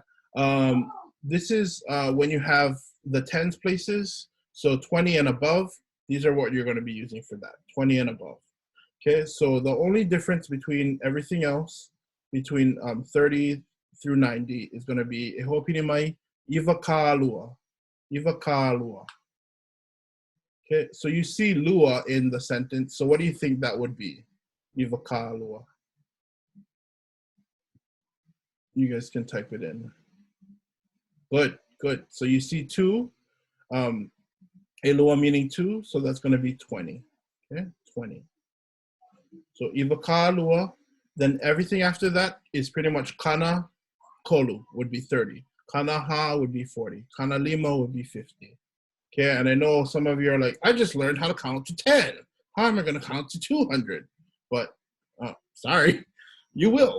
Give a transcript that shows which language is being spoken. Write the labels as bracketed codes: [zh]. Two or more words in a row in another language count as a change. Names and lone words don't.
[en] This is when you have the tens places. So 20 and above, these are what you're going to be using for that, 20 and above. Okay, so the only difference between everything else, between 30 through 90, is going to be [haw] e ho'opili mai, iwa kā lua. Iwa kā lua. [en] Okay, so you see lua in the sentence. So what do you think that would be? [haw] Iwa kā lua. [en] You guys can type it in. Good, good. So you see 2. Elua meaning 2, so that's going to be 20. Okay, 20. So [haw] iwa kā lua, [en] then everything after that is pretty much [haw] kana kolu [en] would be 30. [haw] Kana ha [en] would be 40. [haw] Kana lima [en] would be 50. Okay, and I know some of you are like, I just learned how to count to 10. How am I going to count to 200? But sorry, you will.